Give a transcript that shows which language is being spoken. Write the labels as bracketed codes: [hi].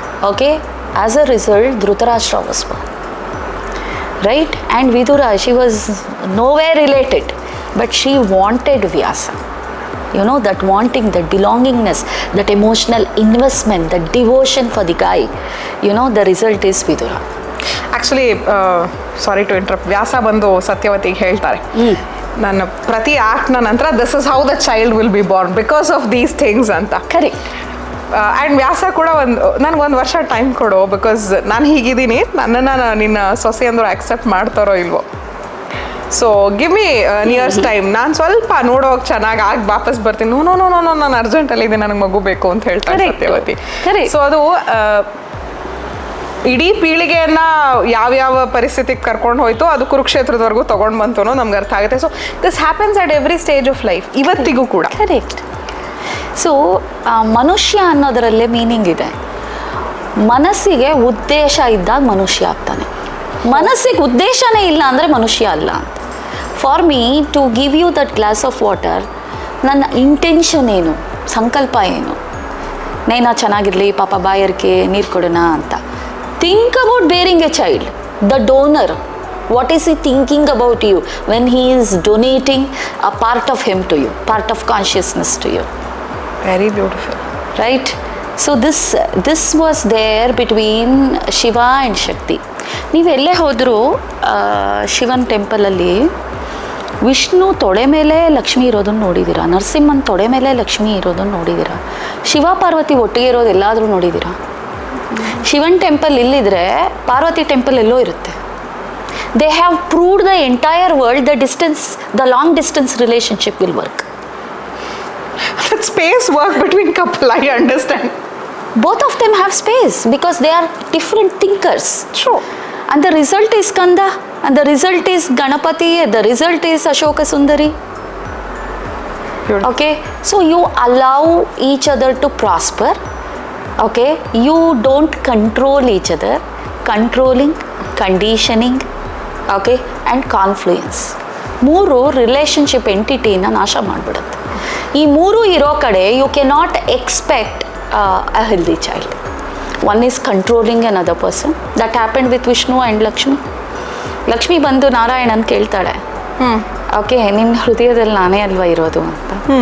[en] Okay, as a result Dhritarashtra was born, right? And Vidura, she was nowhere related, but she wanted Vyasa. That wanting, that belongingness, that emotional investment, that devotion for the guy, the result is Vidura. Actually sorry to interrupt, [kn] ವ್ಯಾಸ ಬಂದು ಸತ್ಯವತಿಗೆ ಹೇಳ್ತಾರೆ, ನನ್ನ ಪ್ರತಿ ಆ್ಯಕ್ಟ್ನ ನಂತರ [en] This is how the child will be born because of these things ಅಂತ. Correct. [kn] And ವ್ಯಾಸ ಕೂಡ ನನಗೊಂದು ವರ್ಷ time ಕೊಡು, ಬಿಕಾಸ್ ನಾನು ಹೀಗಿದ್ದೀನಿ, ನನ್ನನ್ನು ನಿನ್ನ ಸೊಸೆ ಅಂದರು ಆಕ್ಸೆಪ್ಟ್ ಮಾಡ್ತಾರೋ ಇಲ್ವೋ, [en] so give me years time, [kn] ನಾನು ಸ್ವಲ್ಪ ನೋಡೋಕೆ ಚೆನ್ನಾಗಿ ಆಗಿ ವಾಪಸ್ ಬರ್ತೀನಿ. ನೋ ನಾನು ಅರ್ಜೆಂಟಲ್ಲಿ ಇದ್ದೀನಿ, ನನಗೆ ಮಗು ಬೇಕು ಅಂತ ಹೇಳ್ತಾರೆ ಸತ್ಯವತಿ. ಸೊ ಅದು ಇಡೀ ಪೀಳಿಗೆಯನ್ನ ಯಾವ್ಯಾವ ಪರಿಸ್ಥಿತಿಗೆ ಕರ್ಕೊಂಡು ಹೋಯ್ತು, ಅದು ಕುರುಕ್ಷೇತ್ರದವರೆಗೂ ತೊಗೊಂಡು ಬಂತು ಅನ್ನೋ ನಮ್ಗೆ ಅರ್ಥ ಆಗುತ್ತೆ. [en] so this happens at every stage of life, [kn] ಇವತ್ತಿಗೂ ಕೂಡ. ಕರೆಕ್ಟ್. ಸೊ ಮನುಷ್ಯ ಅನ್ನೋದರಲ್ಲೇ ಮೀನಿಂಗ್ ಇದೆ. ಮನಸ್ಸಿಗೆ ಉದ್ದೇಶ ಇದ್ದಾಗ ಮನುಷ್ಯ ಆಗ್ತಾನೆ, ಮನಸ್ಸಿಗೆ ಉದ್ದೇಶನೇ ಇಲ್ಲ ಅಂದರೆ ಮನುಷ್ಯ ಅಲ್ಲ ಅಂತ. [en] for me to give you that glass of water, [kn] ನನ್ನ ಇಂಟೆನ್ಷನ್ ಏನು, ಸಂಕಲ್ಪ ಏನು, ನೈನಾ ಚೆನ್ನಾಗಿರಲಿ, ಪಾಪ ಬಾಯರ್ಕೆ ನೀರು ಕೊಡೋಣ ಅಂತ. [en] Think about bearing a child. The donor, what is he thinking about you when he is donating a part of him to you, part of consciousness to you? Very beautiful. Right? So this was there between Shiva and Shakti. [kn] ನೀವೆಲ್ಲೇ ಹೋದರೂ ಶಿವನ್ ಟೆಂಪಲಲ್ಲಿ ವಿಷ್ಣು ತೊಡೆ ಮೇಲೆ ಲಕ್ಷ್ಮಿ ಇರೋದನ್ನು ನೋಡಿದ್ದೀರಾ, ನರಸಿಂಹನ ತೊಡೆ ಮೇಲೆ ಲಕ್ಷ್ಮಿ ಇರೋದನ್ನು ನೋಡಿದ್ದೀರಾ, ಶಿವ ಪಾರ್ವತಿ ಒಟ್ಟಿಗೆ ಇರೋದು ಎಲ್ಲಾದರೂ ನೋಡಿದ್ದೀರಾ? ಶಿವನ್ ಟೆಂಪಲ್ ಇಲ್ಲಿದ್ರೆ ಪಾರ್ವತಿ ಟೆಂಪಲ್ ಎಲ್ಲೋ ಇರುತ್ತೆ. [en] They have proved the entire world the long distance relationship will work. that space work between couple? I understand. Both of them have space because they are different thinkers. True. And the result is Kanda, and the result is Ganapati, the result is Ashoka Sundari. Beautiful. Okay, so you allow each other to prosper. Okay, you don't control each other. Controlling, conditioning, okay, and confluence. [kn] ಮೂರು relationship ಎಂಟಿಟಿನ ನಾಶ ಮಾಡಿಬಿಡುತ್ತೆ. ಈ ಮೂರು ಇರೋ ಕಡೆ [en] You cannot expect a healthy child. One is controlling another person. That happened with Vishnu and Lakshmi. [kn] Lakshmi ಬಂದು ನಾರಾಯಣನ್ ಕೇಳ್ತಾಳೆ, okay ನಿನ್ನ ಹೃದಯದಲ್ಲಿ ನಾನೇ ಅಲ್ವಾ ಇರೋದು ಅಂತ.